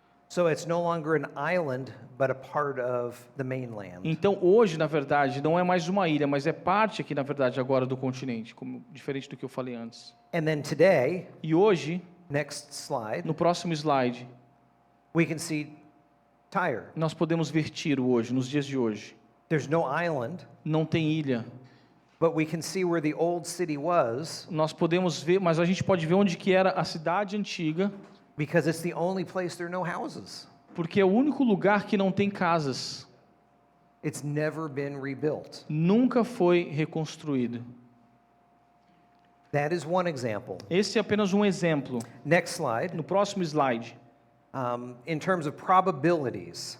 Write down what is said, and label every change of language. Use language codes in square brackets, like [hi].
[en] so it's no longer an island, but a part of the mainland. [pt] Então hoje, na verdade, não é mais uma ilha, mas é parte aqui, na verdade, agora do continente, diferente do que eu falei antes. [en] And then today, [pt] E hoje, [en] next slide, [pt] no próximo slide, [en] we can see Tyre. [pt] nós podemos ver Tiro hoje, nos dias de hoje. [en] There's no island, [pt] Não tem ilha. [en] but we can see where the old city was [pt] Nós podemos ver, mas a gente pode ver onde que era a cidade antiga, [en] because it's the only place there are no houses. [pt] porque é o único lugar que não tem casas. [en] It's never been rebuilt. [pt] Nunca foi reconstruído. [en] That is one example. [pt] Esse é apenas um exemplo. [en] Next slide. [pt] No próximo slide, [en] In terms of probabilities,